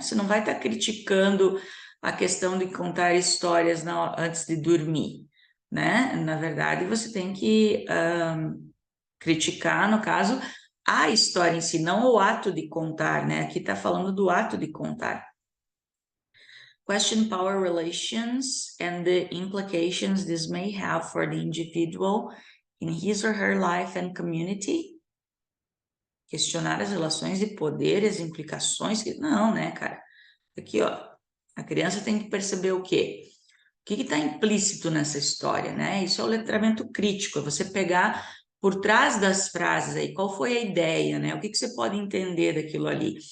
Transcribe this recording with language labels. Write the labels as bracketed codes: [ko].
[pt] Você não vai estar criticando a questão de contar histórias antes de dormir, né? Na verdade, você tem que criticar, no caso, a história em si, não o ato de contar, né? Aqui está falando do ato de contar. [en] Question power relations and the implications this may have for the individual in his or her life and community. [pt] Questionar as relações de poder, as implicações. Não, né, cara? Aqui, ó, a criança tem que perceber o quê? O que está implícito nessa história, né? Isso é o letramento crítico, é você pegar por trás das frases aí, qual foi a ideia, né? O que você pode entender daquilo ali?